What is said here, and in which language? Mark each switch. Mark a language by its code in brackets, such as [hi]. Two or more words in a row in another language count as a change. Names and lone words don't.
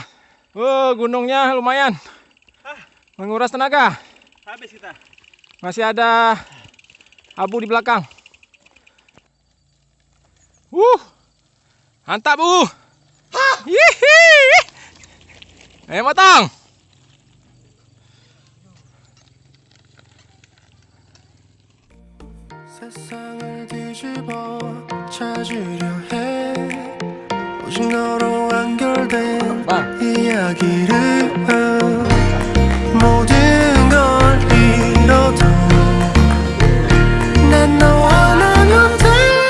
[id] Gunungnya lumayan. Menguras tenaga. Habis kita. Masih ada abu di belakang. Mantap, Bu. Hihi. Ayo potong. [ko] 세상을 뒤집어 찾으려 해 오직 너로 완결된 이야기를 모든 걸 잃어도 난 너와 나면 돼